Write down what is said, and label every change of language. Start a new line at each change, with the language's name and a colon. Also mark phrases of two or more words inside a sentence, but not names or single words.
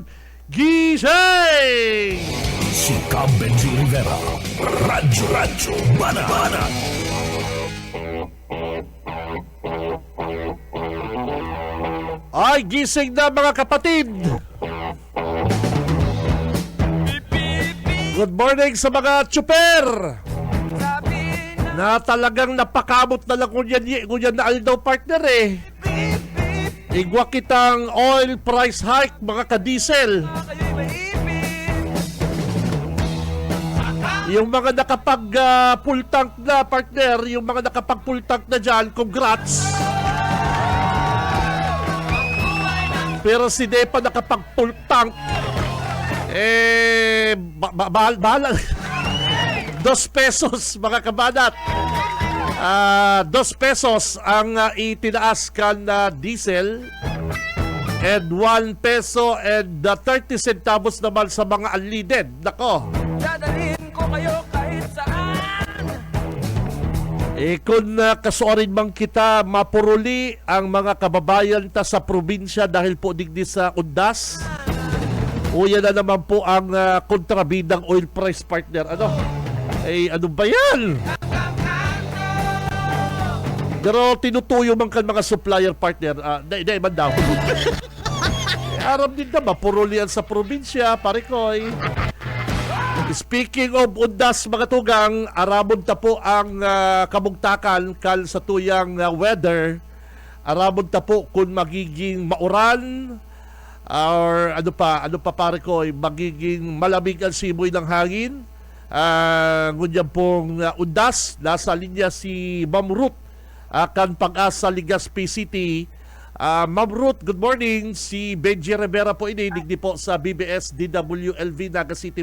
Filipino: Gising! Si Cam Benji Rivera, Radyo Banat. Ay, gising na mga kapatid!
English: Good morning
Filipino: sa mga tsuper!
Bikol: Na talagang napakamot na lang kunyan na aldaw partner eh. Igwa kitang oil price hike mga ka-diesel.
Filipino: Yung mga nakapag
English: full tank
Filipino: na partner, yung mga nakapag
English: full tank
Filipino: na dyan, congrats.
Bikol: Pero si Depa nakapag
English: full tank,
Bikol: bahala. 2 pesos mga kabanat. 2 pesos ang itinaas kan na diesel
English: and 1 peso and 30 centavos
Bikol: naman sa mga unleaded.
Filipino: Nako. Dadalhin ko kayo kahit saan.
Bikol: Kung kasuorin man kita mapuruli ang mga kababayan ta sa probinsya dahil po digdi sa undas, o yan na naman po ang kontrabidang oil price partner.
Filipino: Ano ba yan?
Bikol: Pero tinutuyo man kan mga supplier partner. Hindi man daw. Aram din na mapuruli yan sa probinsya, parikoy.
English: Speaking of
Bikol: undas mga tugang, aramon ta po ang kabugtakan kal sa tuyang weather. Aramon ta po kung magiging mauran or ano pa pare ko,
Filipino: magiging malamig ang simoy ng hangin.
Bikol: Ngunyan pong undas, nasa linya si Ma'am Ruth kan Pag-asa Legazpi City.
English: Ma'am Ruth, good morning.
Bikol: Si Benji Rivera po ininig po sa BBS DWLV Naga City.